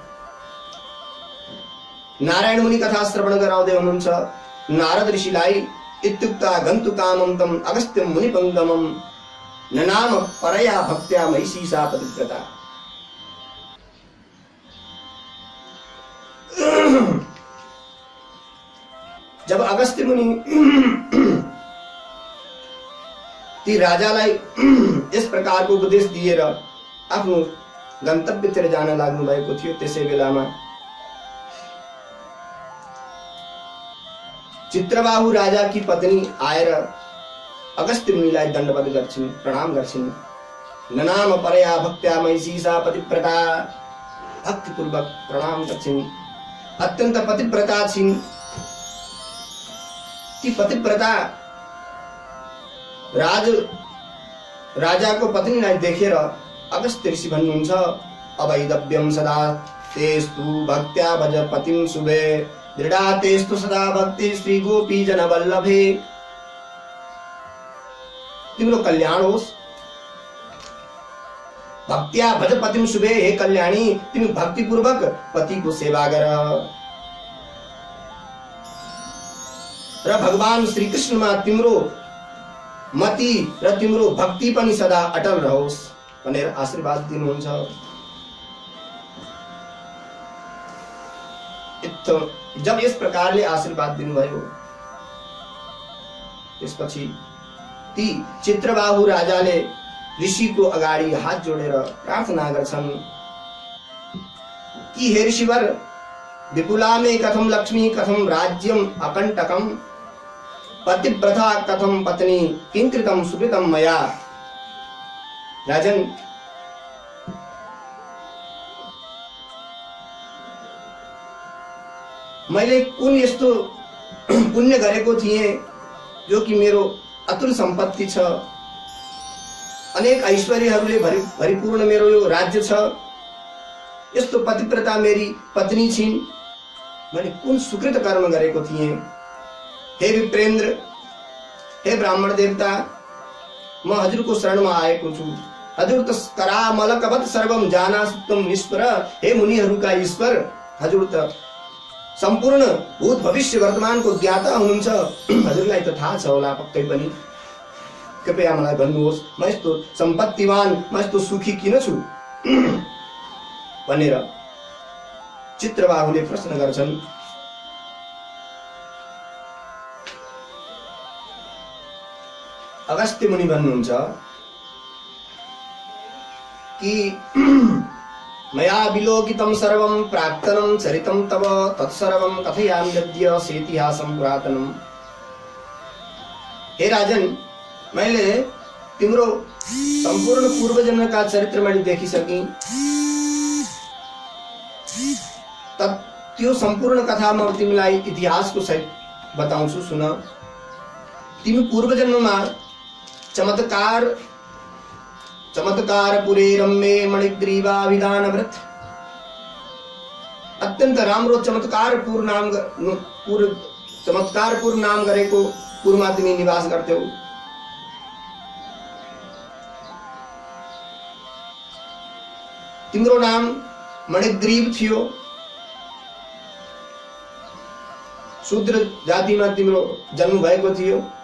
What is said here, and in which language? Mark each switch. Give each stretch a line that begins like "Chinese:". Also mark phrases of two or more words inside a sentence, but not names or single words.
Nepali: नारायण मुनि कथा श्रवण गराउँदै हुनुहुन्छ। नारद ऋषिलाई
Sanskrit: इत्युक्ता गन्तुकामं तम् अगस्त्यं मुनिपङ्गमं ननाम परया भक्त्या महिषी सा पतिव्रता।
Nepali: जब अगस्त्य मुनि ती राजालाई यस प्रकारको उपदेश दिएर आफ्नो गन्तव्यतिर जान लाग्नु भएको थियो, त्यसै बेलामा चित्रबाहु राजा की पत्नी आएर अगस्त्य मुनिलाई दण्डवत गर्छिन्, प्रणाम गर्छिन्।
Sanskrit: ननाम परया भक्त्या महिषी सा पतिव्रता,
Nepali: भक्तिपूर्वक प्रणाम गर्छिन्। अत्यन्त पतिव्रता छिन्। ती पतिव्रता राजाको पत्नीलाई देखेर अगस्त्य ऋषि भन्नुहुन्छ,
Sanskrit: अवैदव्यं सदा तेस्तु भक्त्या भज पतिं शुभे, दृढा तेस्तु सदा भक्ति श्री गोपी जन वल्लभे।
Nepali: तिम्रो कल्याण होस्,
Sanskrit: भक्त्या भज पतिं शुभे,
Nepali: हे कल्याणी तिमी भक्तिपूर्वक पतिको सेवा गर र भगवान श्री कृष्णमा तिम्रो मति र तिम्रो भक्ति पनि सदा अटल रहोस् भनेर आशीर्वाद दिनुहुन्छ। जब यस प्रकारले आशीर्वाद दिनुभयो, त्यसपछि ती चित्रबाहु राजाले ऋषिको अगाडि हात जोडेर प्रार्थना गर्छन् कि हे ऋषिवर,
Sanskrit: विपुला मे कथम लक्ष्मी कथम राज्यम अकंटकम, पतिव्रता कथम पत्नी किंकृतम सुकृतम मया।
Nepali: राजन, मैले कुन यस्तो पुण्य गरेको थिएँ जो कि मेरो अतुल सम्पत्ति छ, अनेक ऐश्वर्यहरूले भरिपूर्ण मेरो यो राज्य छ, यस्तो पतिव्रता मेरी पत्नी छिन्, मैले कुन सुकृत कर्म गरेको थिएँ। हे विप्रेन्द्र, हे ब्राह्मण देवता, म हजुरको शरणमा आएको छु। हजुर त
Sanskrit: करामलकवत् सर्वम जानासुत्तम ईश्वर,
Nepali: हे मुनिहरूका ईश्वर, हजुर त सम्पूर्ण भूत भविष्य वर्तमानको ज्ञाता हुनुहुन्छ, हजुरलाई त थाहा छ होला पक्कै पनि। कृपया मलाई भन्नुहोस्, म यस्तो सम्पत्तिवान, म यस्तो सुखी किन छु भनेर चित्रबाहुले प्रश्न गर्छन्। अगस्त्य मुनि भन्नुहुन्छ कि
Sanskrit: मया विलोकितं सर्वं प्राक्तनं चरितं तव तत्सर्वं कथयामि यद्य सेतिहासं पुरातनम्।
Nepali: हे राजन, मैले तिम्रो सम्पूर्ण पूर्वजन्मका चरित्र मैले देखिसकेँ। त्यो सम्पूर्ण कथा म तिमीलाई इतिहासको सहित बताउँछु, सुन। तिमी पूर्वजन्ममा
Sanskrit: चमत्कार पुरे रम्ये मणिग्रीवा विधान व्रत।
Nepali: अत्यंत राम्रो चमत्कारपूर्ण नाम गरेको पुरमा तिमी निवास गर्थ्यौ। तिम्रो नाम मणिग्रीव थियो। शूद्र जातिमा तिम्रो जन्म भएको थियो।